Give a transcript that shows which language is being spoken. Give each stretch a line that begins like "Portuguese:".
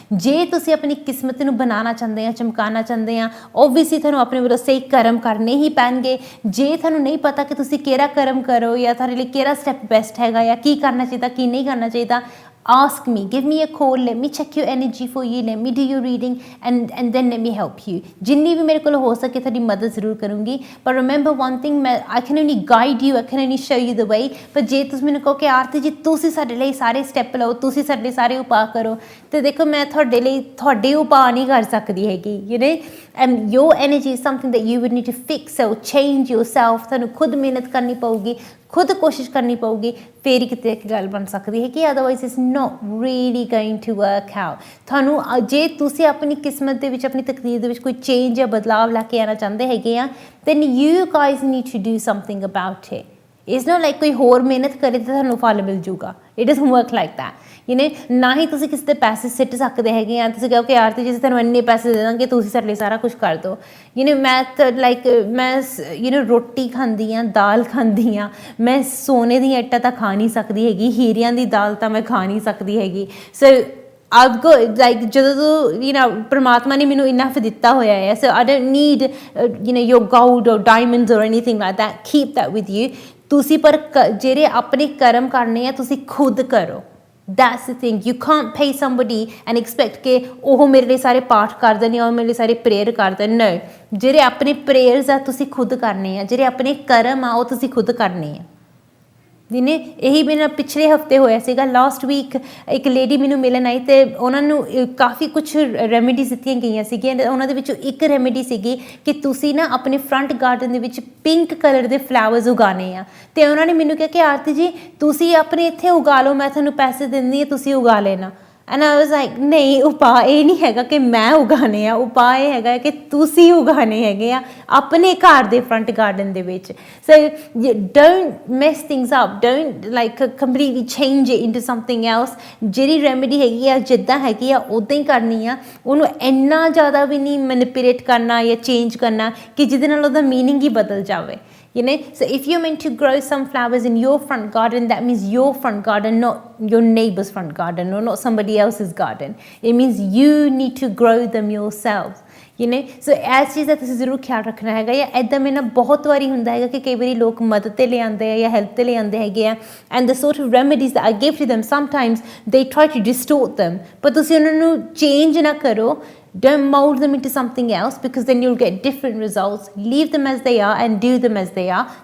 Punjabi: ਜੇ ਤੁਸੀਂ ਆਪਣੀ ਕਿਸਮਤ ਨੂੰ ਬਣਾਉਣਾ ਚਾਹੁੰਦੇ ਆ, ਚਮਕਾਉਣਾ ਚਾਹੁੰਦੇ ਆ, ਓਬਵੀਅਸਲੀ ਤੁਹਾਨੂੰ ਆਪਣੇ ਵੱਲੋਂ ਸਹੀ ਕਰਮ ਕਰਨੇ ਹੀ ਪੈਣਗੇ। ਜੇ ਤੁਹਾਨੂੰ ਨਹੀਂ ਪਤਾ ਕਿ ਤੁਸੀਂ ਕਿਹੜਾ ਕਰਮ ਕਰੋ ਜਾਂ ਤੁਹਾਡੇ ਲਈ ਕਿਹੜਾ ਸਟੈਪ ਬੈਸਟ ਹੈਗਾ ਜਾਂ ਕੀ ਕਰਨਾ ਚਾਹੀਦਾ, ਕੀ ਨਹੀਂ ਕਰਨਾ ਚਾਹੀਦਾ,
English: ask me, give me a call, let me check your energy for you, let me do your reading and then let me help you.
Punjabi: ਜਿੰਨੀ ਵੀ ਮੇਰੇ ਕੋਲ ਹੋ ਸਕੇ ਤੁਹਾਡੀ ਮਦਦ ਜ਼ਰੂਰ ਕਰੂੰਗੀ।
English: ਪਰ remember one thing, I can only guide you, I can only show you the way।
Punjabi: ਪਰ ਜੇ ਤੁਸੀਂ ਮੈਨੂੰ ਕਹੋ ਕਿ ਆਰਤੀ ਜੀ ਤੁਸੀਂ ਸਾਡੇ ਲਈ ਸਾਰੇ ਸਟੈਪ ਲਓ, ਤੁਸੀਂ ਸਾਡੇ ਸਾਰੇ ਉਪਾਅ ਕਰੋ, ਤੇ ਦੇਖੋ ਮੈਂ ਤੁਹਾਡੇ ਲਈ ਤੁਹਾਡੇ ਉਪਾਅ ਨਹੀਂ ਕਰ ਸਕਦੀ ਹੈਗੀ।
English: You know, and your energy is something that you would need to fix, so change yourself।
Punjabi: ਤੁਹਾਨੂੰ ਖੁਦ ਮਿਹਨਤ ਕਰਨੀ ਪਊਗੀ, ਖੁਦ ਕੋਸ਼ਿਸ਼ ਕਰਨੀ ਪਊਗੀ, ਫਿਰ ਹੀ ਕਿਤੇ ਇੱਕ ਗੱਲ ਬਣ ਸਕਦੀ ਹੈ ਕਿ
English: Otherwise it's not really going to work out.
Punjabi: ਤੁਹਾਨੂੰ ਜੇ ਤੁਸੀਂ ਆਪਣੀ ਕਿਸਮਤ ਦੇ ਵਿੱਚ, ਆਪਣੀ ਤਕਦੀਰ ਦੇ ਵਿੱਚ ਕੋਈ ਚੇਂਜ ਜਾਂ ਬਦਲਾਵ ਲੈ ਕੇ ਆਉਣਾ ਚਾਹੁੰਦੇ ਹੈਗੇ ਆ,
English: then you guys need to do something about it। It's not like
Punjabi: ਕੋਈ ਹੋਰ ਮਿਹਨਤ ਕਰੇ ਤਾਂ ਤੁਹਾਨੂੰ ਫਲ ਮਿਲ ਜੂਗਾ।
English: It doesn't work like that.
Punjabi: You know, ਨਾ ਹੀ ਤੁਸੀਂ ਕਿਸੇ 'ਤੇ ਪੈਸੇ ਸਿੱਟ ਸਕਦੇ ਹੈਗੇ ਆ। ਤੁਸੀਂ ਕਹੋ ਕਿ ਯਾਰ ਤੇ ਜੇ ਤੁਹਾਨੂੰ ਇੰਨੇ ਪੈਸੇ ਦੇ ਦਾਂਗੇ ਤੁਸੀਂ ਸਾਡੇ ਲਈ ਸਾਰਾ ਕੁਛ ਕਰ ਦਿਓ। ਯੂ ਨੋ, ਮੈਂ ਰੋਟੀ ਖਾਂਦੀ ਹਾਂ, ਦਾਲ ਖਾਂਦੀ ਹਾਂ, ਮੈਂ ਸੋਨੇ ਦੀਆਂ ਇੱਟਾਂ ਤਾਂ ਖਾ ਨਹੀਂ ਸਕਦੀ ਹੈਗੀ, ਹੀਰਿਆਂ ਦੀ ਦਾਲ ਤਾਂ ਮੈਂ ਖਾ ਨਹੀਂ ਸਕਦੀ ਹੈਗੀ। ਸੋ
English: I've got like
Punjabi: ਜਦੋਂ ਤੋਂ ਪਰਮਾਤਮਾ ਨੇ ਮੈਨੂੰ ਇਨਫ ਦਿੱਤਾ ਹੋਇਆ ਹੈ।
English: So I don't need your gold or diamonds or anything like that। Keep that with you।
Punjabi: ਤੁਸੀਂ ਪਰ ਜਿਹੜੇ ਆਪਣੇ ਕਰਮ ਕਰਨੇ ਆ ਤੁਸੀਂ ਖੁਦ ਕਰੋ।
English: That's the thing। You can't pay somebody and expect
Punjabi: ਕਿ ਉਹ ਮੇਰੇ ਲਈ ਸਾਰੇ ਪਾਠ ਕਰ ਦੇਣ ਜਾਂ ਉਹ ਮੇਰੇ ਲਈ ਸਾਰੇ ਪ੍ਰੇਅਰ ਕਰ ਦੇਣ। No, ਜਿਹੜੇ ਆਪਣੇ ਪ੍ਰੇਅਰਸ ਆ ਤੁਸੀਂ ਖੁਦ ਕਰਨੇ ਆ, ਜਿਹੜੇ ਆਪਣੇ ਕਰਮ ਆ ਉਹ ਤੁਸੀਂ ਖੁਦ ਕਰਨੇ ਆ। ਜਿਹਨੇ ਇਹੀ ਮੈਨੂੰ ਪਿਛਲੇ ਹਫ਼ਤੇ ਹੋਇਆ ਸੀਗਾ। ਲਾਸਟ ਵੀਕ ਇੱਕ ਲੇਡੀ ਮੈਨੂੰ ਮਿਲਣ ਆਈ ਅਤੇ ਉਹਨਾਂ ਨੂੰ ਕਾਫੀ ਕੁਛ ਰੈਮੀਡੀਜ਼ ਦਿੱਤੀਆਂ ਗਈਆਂ ਸੀਗੀਆਂ। ਉਹਨਾਂ ਦੇ ਵਿੱਚੋਂ ਇੱਕ ਰੈਮੀਡੀ ਸੀਗੀ ਕਿ ਤੁਸੀਂ ਨਾ ਆਪਣੇ ਫਰੰਟ ਗਾਰਡਨ ਦੇ ਵਿੱਚ ਪਿੰਕ ਕਲਰ ਦੇ ਫਲਾਵਰਸ ਉਗਾਉਣੇ ਆ। ਅਤੇ ਉਹਨਾਂ ਨੇ ਮੈਨੂੰ ਕਿਹਾ ਕਿ ਆਰਤੀ ਜੀ ਤੁਸੀਂ ਆਪਣੇ ਇੱਥੇ ਉਗਾ ਲਓ, ਮੈਂ ਤੁਹਾਨੂੰ ਪੈਸੇ ਦਿੰਦੀ ਹਾਂ, ਤੁਸੀਂ ਉਗਾ ਲੈਣਾ।
English: and I was like
Punjabi: ਨਹੀਂ, ਉਪਾਅ ਇਹ ਨਹੀਂ ਹੈਗਾ ਕਿ ਮੈਂ ਉਗਾਉਣੇ ਆ, ਉਪਾਅ ਇਹ ਹੈਗਾ ਕਿ ਤੁਸੀਂ ਉਗਾਉਣੇ ਹੈਗੇ ਆ ਆਪਣੇ ਘਰ ਦੇ ਫਰੰਟ ਗਾਰਡਨ ਦੇ ਵਿੱਚ।
English: So don't mess things up, don't like completely change it into something else.
Punjabi: ਜਿਹੜੀ ਰੈਮੇਡੀ ਹੈਗੀ ਆ ਜਿੱਦਾਂ ਹੈਗੀ ਆ ਉੱਦਾਂ ਹੀ ਕਰਨੀ ਆ, ਉਹਨੂੰ ਇੰਨਾ ਜ਼ਿਆਦਾ ਵੀ ਨਹੀਂ ਮੈਨੀਪੂਲੇਟ ਕਰਨਾ ਜਾਂ ਚੇਂਜ ਕਰਨਾ ਕਿ ਜਿਹਦੇ ਨਾਲ ਉਹਦਾ ਮੀਨਿੰਗ ਹੀ ਬਦਲ ਜਾਵੇ।
English: You know, so if you're meant to grow some flowers in your front garden, that means your front garden, not your neighbor's front garden or not somebody else's garden। It means you need to grow them yourself।
Punjabi: You know, so ਇਸ ਚੀਜ਼ ਦਾ ਤੁਸੀਂ ਜ਼ਰੂਰ ਖਿਆਲ ਰੱਖਣਾ ਹੈਗਾ। ਜਾਂ ਇੱਦਾਂ ਮੇਰੇ ਨਾਲ ਬਹੁਤ ਵਾਰੀ ਹੁੰਦਾ ਹੈਗਾ ਕਿ ਕਈ ਵਾਰੀ ਲੋਕ ਮਦਦ 'ਤੇ ਲਿਆਉਂਦੇ ਆ ਜਾਂ ਹੈਲਪ 'ਤੇ ਲਿਆਉਂਦੇ ਹੈਗੇ ਆ,
English: And the sort of remedies that I give to them, sometimes they try to distort them।
Punjabi: ਪਰ ਤੁਸੀਂ ਉਹਨਾਂ ਨੂੰ ਚੇਂਜ ਨਾ ਕਰੋ।
English: Don't mold them into something else because then you'll get different results। Leave them as they are and do them as they are।